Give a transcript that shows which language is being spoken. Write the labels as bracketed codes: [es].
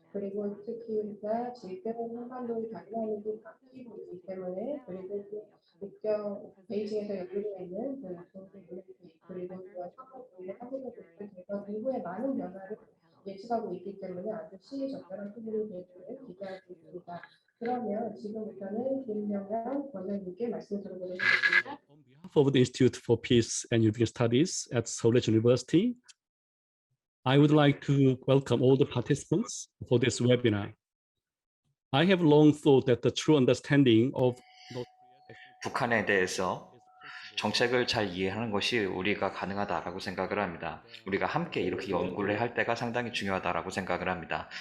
[ko] 그리고 특히 우리가 지금 한반도의 다이나믹이 바뀌고 있기 때문에 그리고 또 국경 베이징에서 열리고 있는 동계 올림픽 그리고 또 한국의 한국의 대선 이후에 많은 변화를 예측하고 있기 때문에 아주 시의적절한 토론이 되기를 기대하고 있습니다. 그러면 지금부터는 김명란 원장님께 말씀 들어보도록 하겠습니다. [en] On behalf of the Institute for Peace and European Studies at Seoul University, I would like to welcome all the participants for this webinar. I have long thought that the true understanding of [ko] 북한에 대해서 정책을 잘 이해하는 것이 우리가 가능하다라고 생각을 합니다. 우리가 함께 이렇게 연구를 할 때가 상당히 중요하다라고 생각을 합니다.